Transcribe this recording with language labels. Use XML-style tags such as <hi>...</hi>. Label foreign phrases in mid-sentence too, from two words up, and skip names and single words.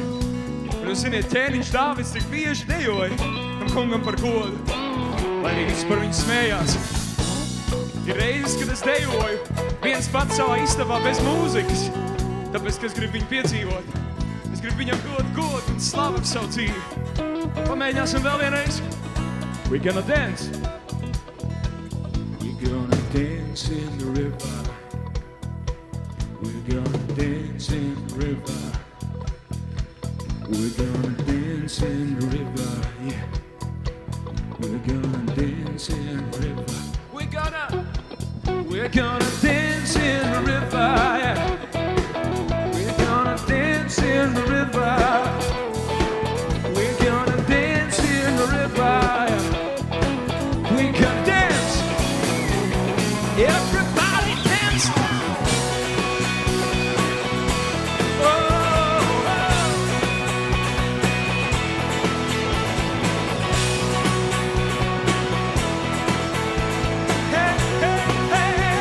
<lv>Un jūs ziniet, ķēniņš Dāvids tik bieži dejoja tam kungam par godu, lai arī visi par viņu smējās. Ir reizes, kad es dejoju viens pats savā istabā bez mūzikas, tāpēc, ka es gribu viņu piedzīvot. Es gribu viņam dot godu un slavu par savu dzīvi. Pamēģināsim vēl vienreiz.</lv> <en>We're gonna dance. We're gonna dance in the river. We're gonna dance in the river. We're gonna dance in the river, yeah. We're gonna dance in the river. We're gonna dance in the river, yeah. We're gonna dance in the river. We're gonna dance in the river, yeah. We're gonna dance. Everybody dance. Oh, oh. Hey, hey, hey.</en>